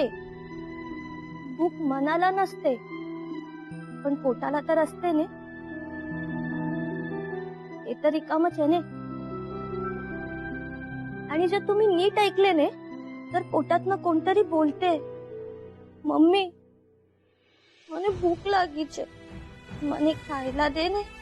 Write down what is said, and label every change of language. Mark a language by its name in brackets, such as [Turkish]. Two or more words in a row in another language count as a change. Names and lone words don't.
[Marathi] भूक मनाला नसते पण पोटाला तर असते ने. ते तर रिकामच आहे ने. आणि जर तुम्ही नीट ऐकले ने तर पोटातनं कोणतरी बोलते, मम्मी [Gujarati] મને ભૂખ લાગી છે, મને ખાયલા દે ને.